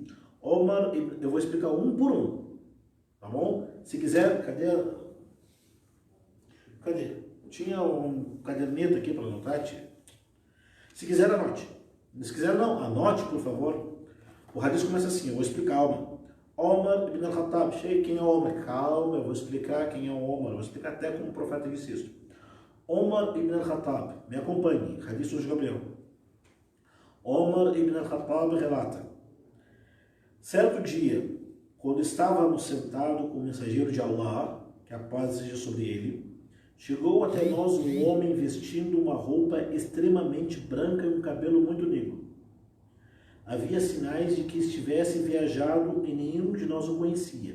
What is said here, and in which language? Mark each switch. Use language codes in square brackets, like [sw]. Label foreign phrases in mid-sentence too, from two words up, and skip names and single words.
[pt] Omar, eu vou explicar um por um. Tá bom? Se quiser, cadê? Tinha um caderneta aqui para anotar, tia? Se quiser, anote. Se quiser, não. Anote, por favor. O hadith começa assim, eu vou explicar, Omar ibn al-Khattab. Quem é Omar? Calma, eu vou explicar quem é Omar. Eu vou explicar até como o profeta disse isso. Omar ibn al-Khattab, me acompanhe. Hadith de Gabriel. Omar ibn al-Khattab relata: certo dia, quando estávamos sentados com o mensageiro de Allah, que a paz seja sobre ele, chegou até nós um homem vestindo uma roupa extremamente branca e um cabelo muito negro. Havia sinais de que estivesse viajado e nenhum de nós o conhecia.